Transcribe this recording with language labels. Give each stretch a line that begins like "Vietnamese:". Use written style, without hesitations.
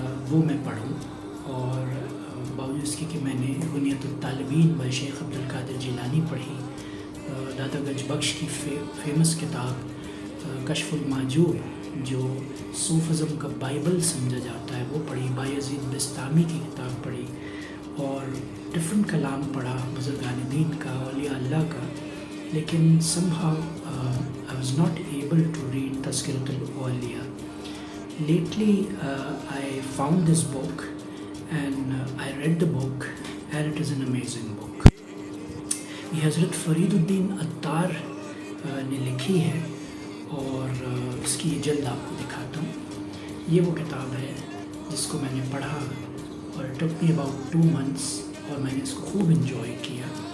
Urdu: وہ میں پڑھوں، اور باوجود اس کے کہ میں نے غنیۃ الطالبین بائی شیخ عبد القادر جیلانی پڑھی، داتا گنج بخش کی فیمس کتاب کشف المحجوب جو صوفزم کا بائبل سمجھا جاتا ہے وہ پڑھی، بایزید بستامی کی کتاب پڑھی، اور ڈفرینٹ کلام پڑھا بزرگان دین کا، اولیاء اللہ کا، لیکن somehow I was not able to read تذکرۃ الاولیاء.
English: Lately I found this book and I read the book and it is an amazing book.
Urdu: یہ حضرت فرید الدین عطار نے لکھی ہے، اور اس کی جلد آپ کو دکھاتا ہوں۔ یہ وہ کتاب ہے جس کو میں نے پڑھا، اور it took me about 2 months، اور میں نے اس کو خوب انجوائے کیا۔